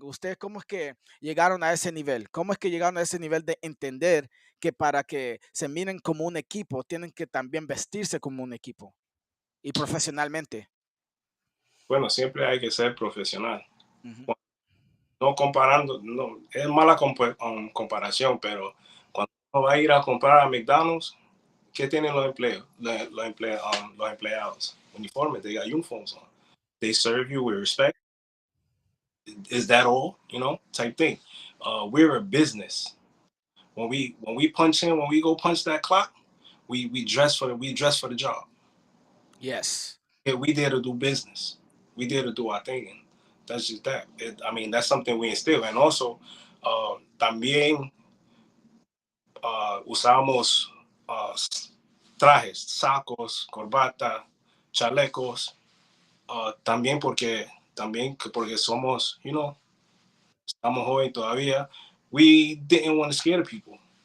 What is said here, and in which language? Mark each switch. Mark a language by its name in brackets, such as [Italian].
[Spanish] ¿Ustedes cómo es que llegaron a ese nivel? ¿Cómo es que llegaron a ese nivel de entender que para que se miren como un equipo, tienen que también vestirse como un equipo y profesionalmente? Bueno, siempre hay que ser profesional. Ujú. No comparando, no, es mala comparación, pero cuando uno va a ir a comprar a McDonald's, ¿qué tienen los empleos? Los empleados. [English] Uniformes, they got uniforms on. They serve you with respect. Is that all? You know, type thing. We're a business. When we punch in, when we go punch that clock, we dress for the job. Yes. Yeah, we there to do business. We there to do our thing. And that's just that. I mean, that's something we instill. And also, [Spanish] también usamos trajes, sacos, corbata, chalecos. También porque somos, estamos jóvenes todavía. [English] We didn't want to scare the people.